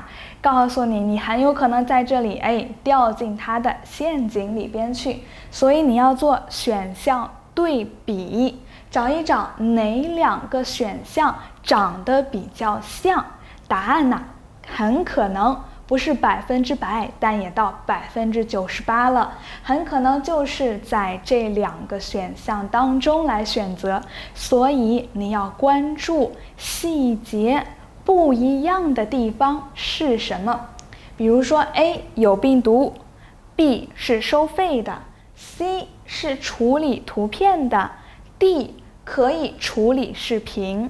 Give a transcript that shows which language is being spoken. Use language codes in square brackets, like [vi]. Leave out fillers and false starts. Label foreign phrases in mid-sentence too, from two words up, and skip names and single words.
[zh] 告訴你，你很有可能在這裡掉進他的陷阱裡邊去，所以你要做選項對比，找一找哪2個選項長得比較像，答案呢，很可能不是100%，但也到 98%了，很可能就是在這2 個選項當中來選擇，所以你要關注細節不一樣的地方是什麼。比如說 A 有病毒， B 是收費的， C 是處理圖片的， D 可以處理視頻。